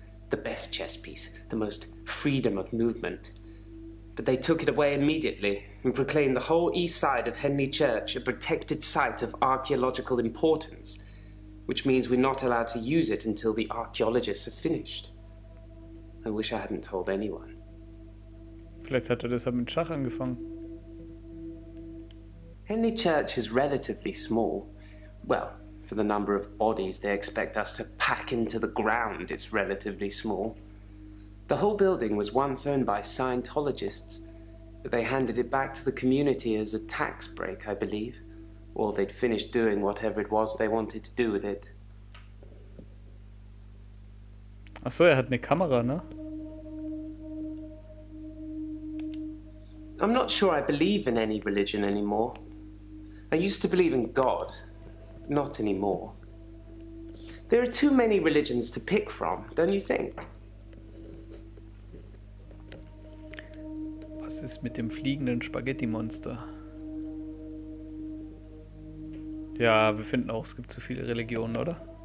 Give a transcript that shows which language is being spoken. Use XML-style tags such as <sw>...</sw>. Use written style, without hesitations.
<en>The best chess piece. The most freedom of movement. But they took it away immediately and proclaimed the whole east side of Henley Church a protected site of archaeological importance, which means we're not allowed to use it until the archaeologists have finished. I wish I hadn't told anyone.</en> <de>Vielleicht hat er deshalb mit Schach angefangen.</de> <en>Henley Church is relatively small. Well, for the number of bodies they expect us to pack into the ground, it's relatively small. The whole building was once owned by Scientologists, but they handed it back to the community as a tax break, I believe. Or they'd finished doing whatever it was they wanted to do with it.</en> <de>Ach so, hat eine Kamera, ne?</de> <en>I'm not sure I believe in any religion anymore. I used to believe in God. Not anymore. There are too many religions to pick from, don't you think?</en> <de>Was ist mit dem fliegenden Spaghetti-Monster? Ja, wir finden auch, es gibt zu viele Religionen, oder?</de>